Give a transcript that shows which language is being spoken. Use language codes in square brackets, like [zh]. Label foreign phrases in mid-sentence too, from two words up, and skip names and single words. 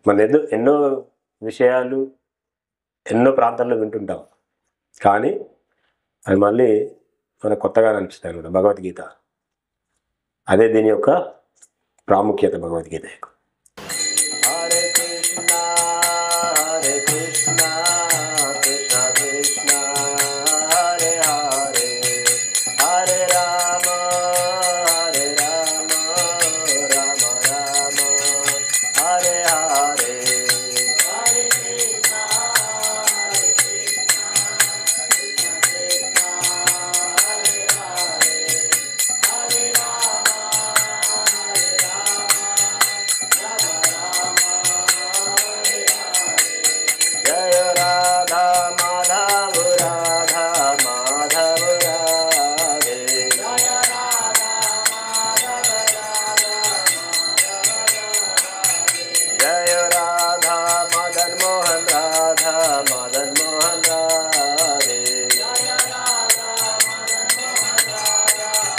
[te] మనం ఎన్నో విషయాలు ఎన్నో ప్రాంతాల్లో వింటుంటాం, కానీ అవి మళ్ళీ మనకు కొత్తగా అనిపిస్తాయి అన్నమాట. భగవద్గీత అదే దీని యొక్క ప్రాముఖ్యత. భగవద్గీత యొక్క హరే కృష్ణ హరే కృష్ణ కృష్ణ కృష్ణ హరే హరే హరే రామ హరే రామ రామ రామ హరే హరే హరే కృష్ణ హరే కృష్ణ కృష్ణ కృష్ణ హరే హరే హరే రామ హరే రామ రామ రామ హరే హరే. జయ రాధా మాధవ రాధా మాధవ రాధే జయ రాధా మాధవ రాధా జయ రాధా మదన్ మోహన్ రాధా మదన్ మోహన్ రాధే జయ రాధా మదన్ మోహన్ రాధా